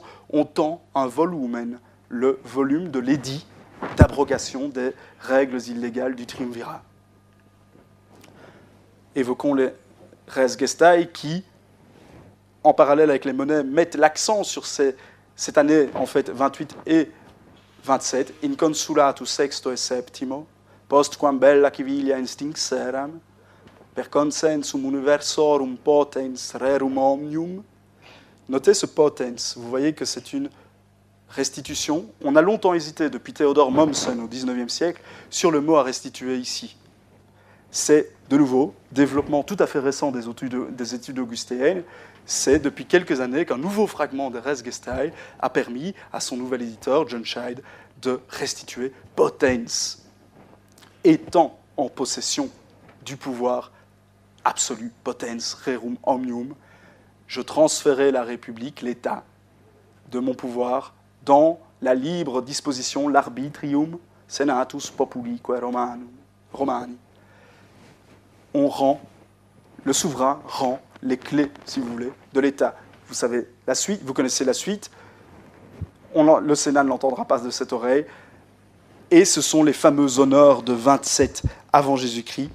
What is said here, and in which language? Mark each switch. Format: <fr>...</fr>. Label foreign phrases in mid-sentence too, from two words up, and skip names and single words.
<fr>On tend un volumen, le volume de l'édit d'abrogation des règles illégales du triumvirat. Évoquons les</fr> <la>res gestae</la> <fr>qui, en parallèle avec les monnaies, mettent l'accent sur cette année, en fait, 28 et 27,</fr> <la>in consulatus sexto et septimo, postquam bella civilia instinxeram, per consensum universorum potens rerum omnium.</la> <fr>Notez ce potens, vous voyez que c'est une restitution. On a longtemps hésité, depuis Théodore Mommsen au XIXe siècle, sur le mot à restituer ici. C'est, de nouveau, développement tout à fait récent des études augustéennes. C'est depuis quelques années qu'un nouveau fragment de Res Gestae a permis à son nouvel éditeur, John Scheid, de restituer potens, étant en possession du pouvoir absolu,</fr> <la>potens rerum omnium.</la> <fr>Je transférais la République, l'État, de mon pouvoir dans la libre disposition,</fr> <la>l'arbitrium senatus populique romani.</la> <fr>Le souverain rend les clés, si vous voulez, de l'État. Vous savez la suite, vous connaissez la suite. Le Sénat ne l'entendra pas de cette oreille. Et ce sont les fameux honneurs de 27 avant Jésus-Christ.</fr>